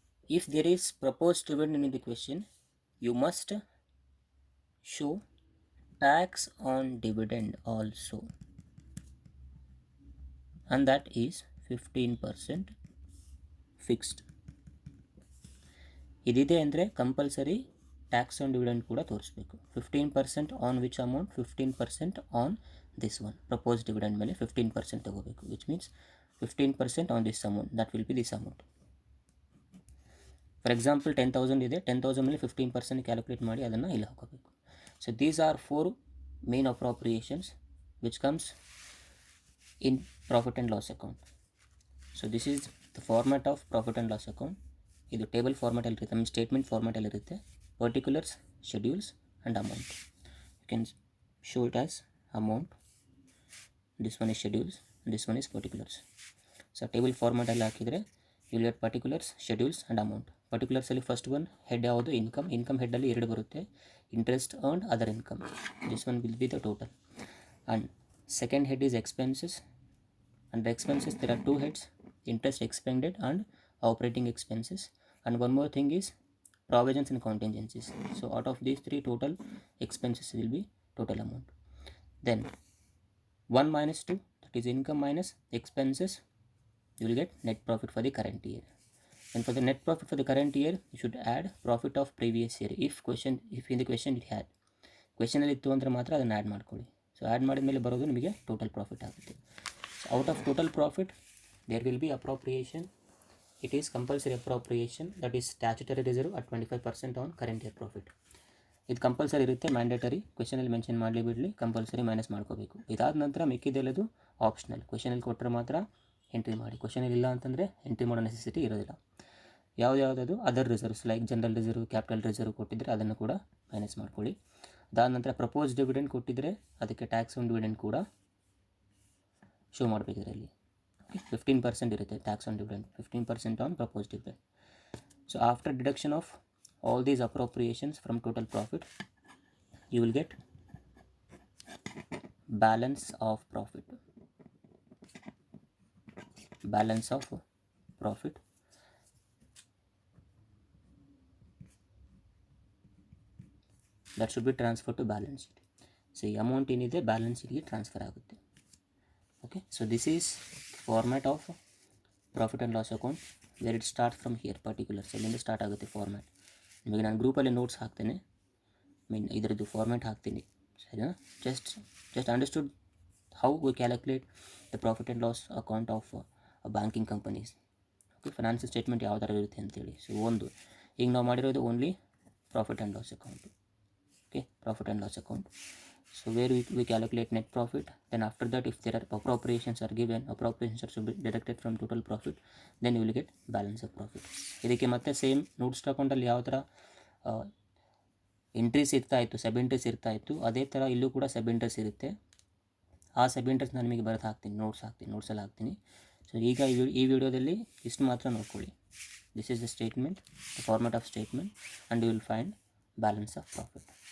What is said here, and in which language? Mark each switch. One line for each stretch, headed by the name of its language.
English: If there is proposed dividend in the question, you must show tax on dividend also, and that is 15% fixed.
Kannada: ಇದಿದೆ ಅಂದರೆ compulsory tax on dividend ಕೂಡ ತೋರಿಸ್ಬೇಕು.
English: 15% on which amount? 15% on this one propose dividend
Kannada: ಮೇಲೆ 15% ತಗೋಬೇಕು,
English: Which means 15% on this amount, that will be this amount.
Kannada: For example 10,000 ಇದೆ, 10,000 ಮೇಲೆ 15% calculate ಮಾಡಿ ಅದನ್ನು ಇಲ್ಲಿ ಹಾಕೋಬೇಕು.
English: So these are 4 main appropriations which comes in profit and loss account. So this is the format of profit and loss account.
Kannada: ಇದು table ಫಾರ್ಮ್ಯಾಟಲ್ಲಿ ಇರುತ್ತೆ,
English: ನಮ್ಮ ಸ್ಟೇಟ್ಮೆಂಟ್ ಫಾರ್ಮ್ಯಾಟಲ್ಲಿ ಇರುತ್ತೆ. Particulars, schedules and amount. You can show it as amount, this one is schedules, this one is particulars.
Kannada: So table ಫಾರ್ಮ್ಯಾಟಲ್ಲಿ ಹಾಕಿದರೆ
English: You will get particulars, schedules and amount.
Kannada: ಪರ್ಟಿಕ್ಯುಲರ್ಸಲ್ಲಿ first one head ಯಾವುದು? Income ಹೆಡ್ಡಲ್ಲಿ 2 ಬರುತ್ತೆ, interest earned, other income.
English: This one will be the total. And second head is expenses. And expenses there are 2 heads, interest expended and operating expenses. And one more thing is provisions and contingencies. So out of these 3, total expenses will be total amount. Then 1 minus 2, that is income minus expenses, you will get net profit for the current year. And for the net profit for the current year, you should add profit of previous year. If in the question it had,
Kannada: ಕ್ವೆಶನಲ್ಲಿ ಇತ್ತು ಅಂದರೆ ಮಾತ್ರ ಅದನ್ನು add ಮಾಡ್ಕೊಳ್ಳಿ. So add ಮಾಡಿದ ಮೇಲೆ ಬರೋದು ನಿಮಗೆ total profit ಆಗುತ್ತೆ.
English: So out of total profit there will be appropriation. It is compulsory appropriation, that is statutory reserve at 25% on current year profit.
Kannada: ಇದು ಕಂಪಲ್ಸರಿ ಇರುತ್ತೆ, ಮ್ಯಾಂಡೇಟರಿ. ಕ್ವೆಶನಲ್ಲಿ ಮೆನ್ಷನ್ ಮಾಡಲಿ ಬಿಡಲಿ, ಕಂಪಲ್ಸರಿ ಮೈನಸ್ ಮಾಡ್ಕೋಬೇಕು. ಇದಾದ ನಂತರ ಮಿಕ್ಕಿದೆಲ್ಲದು ಆಪ್ಷನಲ್. ಕ್ವೆಶನಲ್ಲಿ ಕೊಟ್ಟರೆ ಮಾತ್ರ ಎಂಟ್ರಿ ಮಾಡಿ, ಕ್ವೆಶನಲ್ಲಿ ಇಲ್ಲ ಅಂತಂದರೆ ಎಂಟ್ರಿ ಮಾಡೋ ನೆಸೆಸಿಟಿ ಇರೋದಿಲ್ಲ. ಯಾವುದ್ಯಾವುದದು other reserves like general reserve, capital reserve ಕೊಟ್ಟಿದ್ದರೆ ಅದನ್ನು ಕೂಡ ಮೈನಸ್ ಮಾಡ್ಕೊಳ್ಳಿ. ಅದಾದ ನಂತರ ಪ್ರಪೋಸ್ ಡಿವಿಡೆಂಡ್ ಕೊಟ್ಟಿದ್ದರೆ ಅದಕ್ಕೆ ಟ್ಯಾಕ್ಸ್ ಆನ್ ಡಿವಿಡೆಂಡ್ ಕೂಡ ಶೋ ಮಾಡಬೇಕು ಇದರಲ್ಲಿ.
English: 15% ಇರುತ್ತೆ tax on dividend, 15% on propose dividend. So after deduction of all these appropriations from total profit, you will get balance of profit. Balance of profit that should be transferred to balance sheet.
Kannada: So ಈ amount ಏನಿದೆ balance ಶೀಟ್ಗೆ transfer ಆಗುತ್ತೆ.
English: Okay, so this is format of profit and loss account where it start from here particulars.
Kannada: ಅಲ್ಲಿಂದ start ಆಗುತ್ತೆ format. ನಿಮಗೆ ನಾನು ಗ್ರೂಪಲ್ಲಿ notes ಹಾಕ್ತೇನೆ, ಇದರದ್ದು ಫಾರ್ಮ್ಯಾಟ್ ಹಾಕ್ತೀನಿ, ಸರಿನಾ?
English: Just understood how we calculate the profit and loss account of banking companies.
Kannada: Okay, financial statement ಯಾವ ಥರ ಇರುತ್ತೆ ಅಂತೇಳಿ. ಸೊ ಈಗ ನಾವು ಮಾಡಿರೋದು only profit and loss account.
English: Okay, profit and loss account. So where we calculate net profit, then after that if there are appropriations are given, appropriations are to be deducted from total profit, then you will get balance of profit.
Kannada: ಇದಕ್ಕೆ ಮತ್ತೆ same notes ಅಕೌಂಟಲ್ಲಿ ಯಾವ ಥರ entries ಇರ್ತಾಯಿತ್ತು, ಸಬ್ entries ಇರ್ತಾಯಿತ್ತು, ಅದೇ ಥರ ಇಲ್ಲೂ ಕೂಡ ಸಬ್ ಎಂಟ್ರೀಸ್ ಇರುತ್ತೆ. ಆ ಸಬ್ ಎಂಟ್ರೀಸ್ ನಾನು ನಿಮಗೆ ಬರೆದು ಹಾಕ್ತೀನಿ, ನೋಟ್ಸಲ್ಲಿ ಹಾಕ್ತೀನಿ. ಸೊ ಈಗ ಈ ವಿಡಿಯೋದಲ್ಲಿ ಇಷ್ಟು ಮಾತ್ರ ನೋಡ್ಕೊಳ್ಳಿ.
English: This is the statement, the format of statement, and you will find balance of profit.